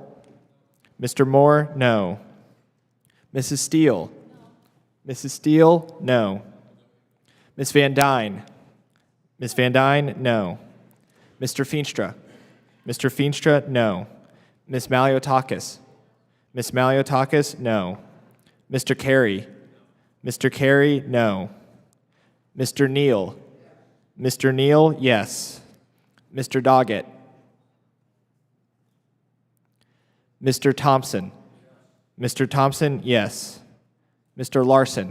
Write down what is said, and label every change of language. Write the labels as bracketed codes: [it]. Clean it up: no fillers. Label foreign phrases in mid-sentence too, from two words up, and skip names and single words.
[en] Mr. Moore, no. Mrs. Steele. Mrs. Steele, no. Miss Van Dyne. Miss Van Dyne, no. Mr. Feenstra. Mr. Feenstra, no. Miss Maliotakis. Miss Maliotakis, no. Mr. Carey. Mr. Carey, no. Mr. Neal. Mr. Neal, yes. Mr. Doggett. Mr. Thompson. Mr. Thompson, yes. Mr. Larson.